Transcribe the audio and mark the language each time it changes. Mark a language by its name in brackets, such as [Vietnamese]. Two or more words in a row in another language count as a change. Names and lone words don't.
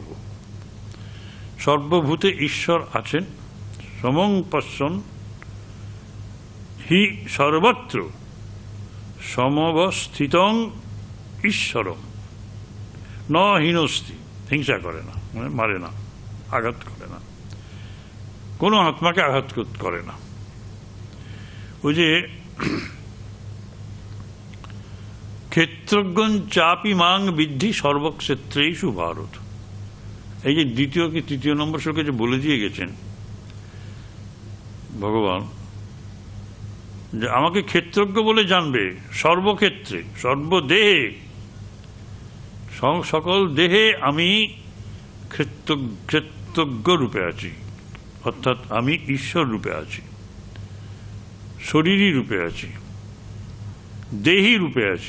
[Bangla] সর্বভূতে ঈশ্বর আছেন, [Sanskrit] সমং পশ্যন হি সর্বত্র সমবস্থিতং ঈশ্বরম ন হিনস্তি। [Bangla] হিংসা করে না, মানে মারে না, আঘাত করে না, কোনো আত্মাকে আঘাত করে না। ওই যে [Sanskrit] ক্ষেত্রজ্ঞ চাপি মাং বিদ্ধি সর্বক্ষেত্রেষু ভারত, [Bangla] এই যে দ্বিতীয় কি তৃতীয় নম্বর শ্লোকে যে বলে দিয়ে গেছেন ভগবান, যে আমাকে ক্ষেত্রজ্ঞ বলে জানবে সর্বক্ষেত্রে, সর্বদেহে, সকল দেহে আমি ক্ষেত্রজ্ঞ রূপে আছি, অর্থাৎ আমি ঈশ্বর রূপে আছি, শরীরী রূপে আছি, দেহী রূপে আছি।